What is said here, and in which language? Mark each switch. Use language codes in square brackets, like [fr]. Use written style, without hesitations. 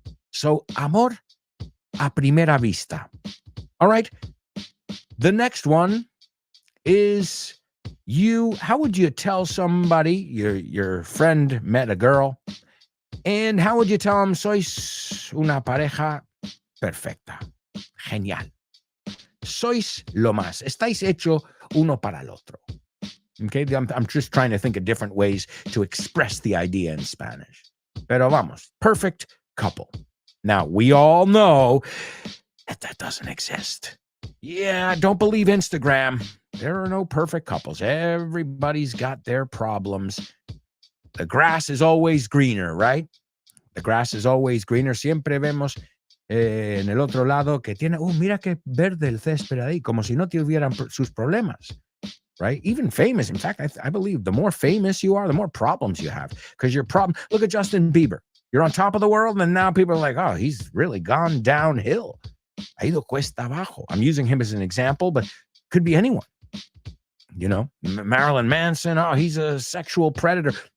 [es] So, amor a primera vista. [en] All right. The next one is how would you tell somebody, your friend met a girl, and how would you tell them, [es] sois una pareja perfecta? Genial. Sois lo más. Estáis hecho uno para el otro. [en] Okay, I'm just trying to think of different ways to express the idea in Spanish. [es] Pero vamos, [en] perfect couple. Now, we all know that doesn't exist. Yeah, don't believe Instagram. There are no perfect couples. Everybody's got their problems. The grass is always greener, right? The grass is always greener. [es] Siempre vemos en el otro lado que tiene, mira qué verde el césped ahí, como si no tuvieran sus problemas. [en] Right? Even famous. In fact, I believe the more famous you are, the more problems you have. Because your problem, look at Justin Bieber. You're on top of the world, and now people are like, oh, he's really gone downhill. [es] Ha ido cuesta abajo. [en] I'm using him as an example, but could be anyone. You know, Marilyn Manson, he's a sexual predator.